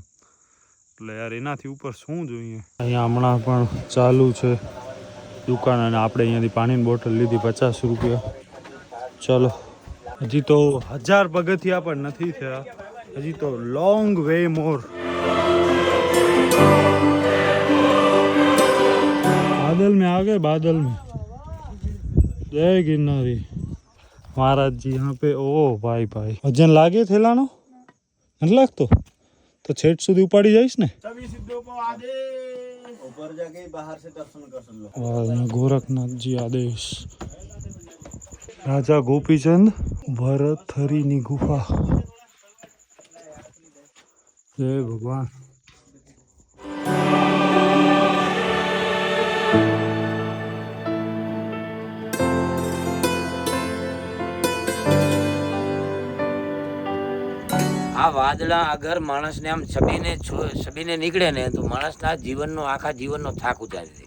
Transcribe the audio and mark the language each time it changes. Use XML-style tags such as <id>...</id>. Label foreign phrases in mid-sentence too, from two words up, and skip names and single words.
<gu>એટલે યાર એનાથી ઉપર શું જોઈએ. અહીંયા હમણાં પણ ચાલુ છે દુકાન, અને આપણે અહીંયાથી પાણીની બોટલ લીધી 50 રૂપિયા. ચલો, હજી તો 1000 પગથિયા પણ નથી થયા, હજી તો</gu> <en>long way more.</en> <hi>बादल में आ गए, बादल में. जय गिरनारी महाराज जी यहाँ पे.</hi> <gu>ઓ ભાઈ વજન લાગે થેલાનો? નથી લાગતો તો છેટ સુધી ઉપાડી જઈશ ને.</gu> <hi>ऊपर जाके बाहर से दर्शन कर लो. गोरखनाथ जी आदेश.</hi> <gu>રાજા ગોપીચંદ ભરથરીની ગુફા.</gu> <hi>जय भगवान.</hi> <gu>આ વાદળા અગર માણસને આમ છબીને નીકળે ને તો માણસના આખા જીવનનો થાક ઉતારી દે.</gu>